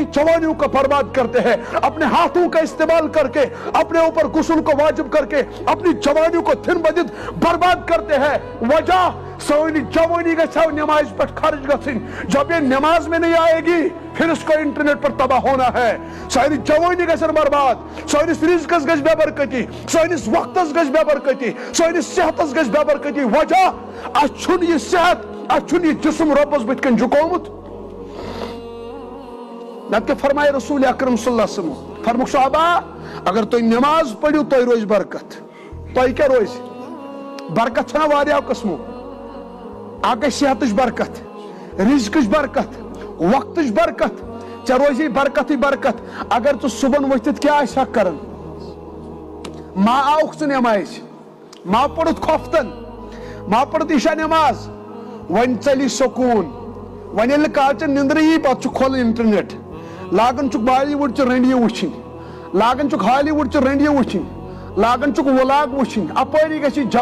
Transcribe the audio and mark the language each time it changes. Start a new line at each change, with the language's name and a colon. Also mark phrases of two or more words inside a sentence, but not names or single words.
Urdu: جوانیوں کو برباد کرتے ہیں اپنے ہاتھوں کا استعمال کر کے اپنے اوپر غسل کو واجب کر کے اپنی جوانیوں کو دن بدن برباد کرتے ہیں
Kashmiri: وجہ سونی جوانی گھو نماز پر خرچ گھن
Urdu: جب یہ نماز میں نہیں آئے گی پھر اس کو انٹرنیٹ پر تباہ ہونا ہے
Kashmiri: ساری جوانی گھن برباد سانس رزقس گھس بے برکتی سانس وقتس گھس بے برکتی سانس صحتس گھس بے برکتی وجہ اچھن یہ صحت اچھن یہ جسم ربس بت کن جھکومت نتہ فرمائے رسول اکرم صلی اللہ علیہ وسلم فرموک صحابہ اگر تو نماز پڑھو تو روز برکت تو کیا روز برکت چھنا واریاہ قسمو اگر صحتش برکت رزقش برکت وقتش برکت ژے روزی برکت ہی برکت اگر تو صبح ورتھ کیا آسا کرن ما آوک ژٕ نماز ما پڑھت کھوفتن ما پڑھت عشاء نماز ون ژلی سکون ون ییٚلہِ کالچہِ نندرٕ یی پتہٕ چھُ کھولن انٹرنیٹ لاگان چھُکھ بالی وُڈ چہِ رٔنڈیہِ وٕچھِنۍ لاگان چھُکھ ہالی وُڈ چہِ رٔنڈیہِ وٕچھِنۍ لاگان چھُکھ ولاگ وٕچھِنۍ اپٲری گژھِ یہِ